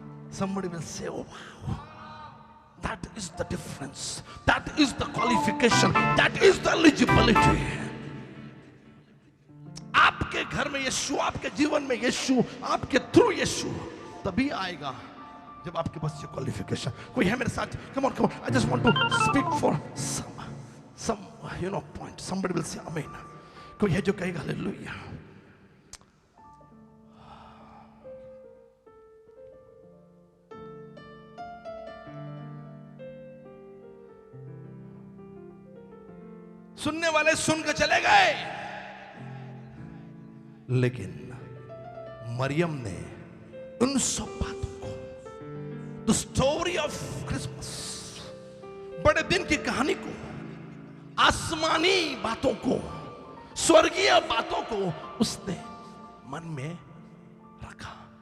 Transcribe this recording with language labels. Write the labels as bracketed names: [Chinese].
[English] Somebody will say, oh wow, that is the difference, that is the qualification, that is the eligibility. [Hindi] आपके घर में यीशु, आपके जीवन में यीशु, आपके थ्रू यीशु तभी आएगा जब आपके पास ये क्वालिफिकेशन। कोई है मेरे साथ? [English] Come on, I just want to speak for some point. Somebody will say amen. [Hindi] कोई है जो कहेगा हालेलुया? सुनने वाले सुन के चले गए, लेकिन मरियम ने उन सब बातों को, [English] the story of Christmas, [Hindi] बड़े दिन की कहानी को, आसमानी बातों को, स्वर्गीय बातों को उसने मन में रखा।